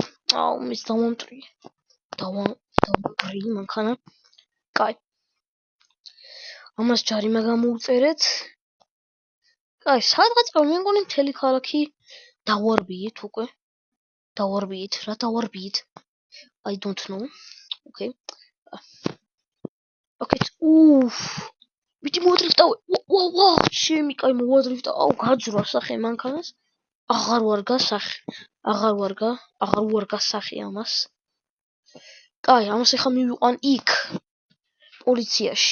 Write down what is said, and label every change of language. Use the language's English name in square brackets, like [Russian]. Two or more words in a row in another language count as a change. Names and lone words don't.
[Georgian] მის დავამტრი მანქანა. კაი. ამას ჯარიმა გამოუწერეთ. კაი, სადღაც მე მგონი მთელი ქალაქი დავარბიეთ უკვე. რა დავარბიეთ? [English] I don't know. Okay. [Georgian] Okay. მიდი მოვადრიფტავ. ვა, ჩემი კაი მოვადრიფტავ. გაძრა სახე მანქანას. აღარ ვარგა სახე ამას. კაი, ამას ახლა მივიყვან იქ პოლიციაში.